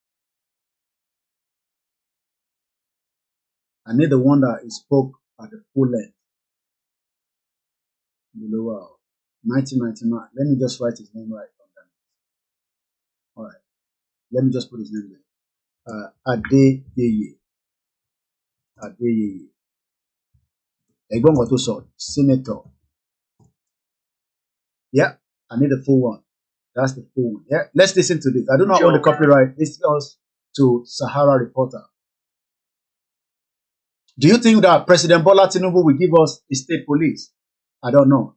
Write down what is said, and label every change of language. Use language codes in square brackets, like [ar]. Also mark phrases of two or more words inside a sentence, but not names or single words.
[en] I need the one that he spoke at the full length. Below 1999. Let me just write his name right on that. All right. Let me just put his name there. Adeyeye. Adeyeye. Egbon Watoso, Senator. Yeah, I need the full one. That's the full one. Yeah, let's listen to this. I do not own the copyright. This goes to Sahara Reporter. Do you think that President Bola Tinubu will give us a state police? I don't know.